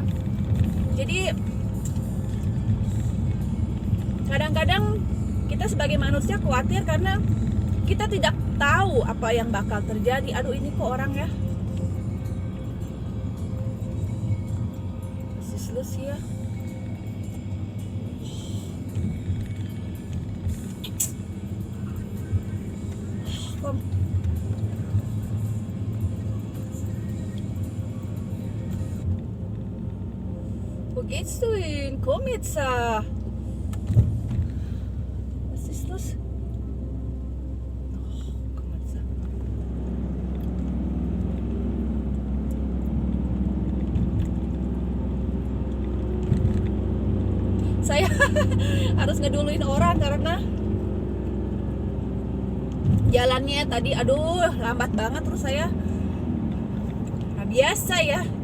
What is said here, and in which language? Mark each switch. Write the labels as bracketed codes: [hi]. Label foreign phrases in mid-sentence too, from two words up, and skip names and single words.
[id] Jadi kadang-kadang kita sebagai manusia khawatir karena kita tidak tahu apa yang bakal terjadi. Aduh, ini kok orang ya selus ya. [de] Kom. Wo geht's du hin? Komm jetzt! Was ist los? Oh, komm jetzt! [id] Saya harus ngeduluin orang karena jalannya tadi aduh lambat banget, terus saya nggak biasa ya.